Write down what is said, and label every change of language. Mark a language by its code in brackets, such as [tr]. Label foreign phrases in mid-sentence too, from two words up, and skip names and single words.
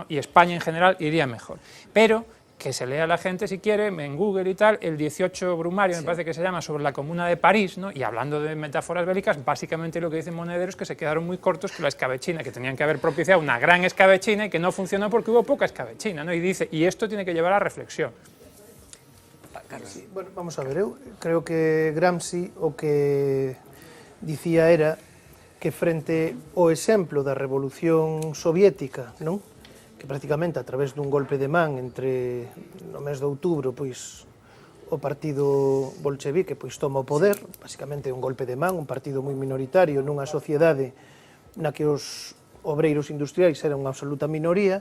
[es] Y España en general iría mejor. Pero que se lea la gente, si quiere, en Google y tal, el 18 Brumario, me parece que se llama, sobre la Comuna de París, ¿no? Y hablando de metáforas bélicas, básicamente lo que dice Monedero es que se quedaron muy cortos con la escabechina, que tenían que haber propiciado una gran escabechina y que no funcionó porque hubo poca escabechina, ¿no? Y dice, y esto tiene que llevar a reflexión. Sí, [gl] bueno, vamos a ver, eu creo que Gramsci o que dicía era que frente ao exemplo da Revolución Soviética, non? Que prácticamente a través dun golpe de man entre no mes de outubro, pois o partido bolchevique pois toma o poder, basicamente un golpe de man, un partido moi minoritario nunha sociedade na que os obreiros industriais eran unha absoluta minoría.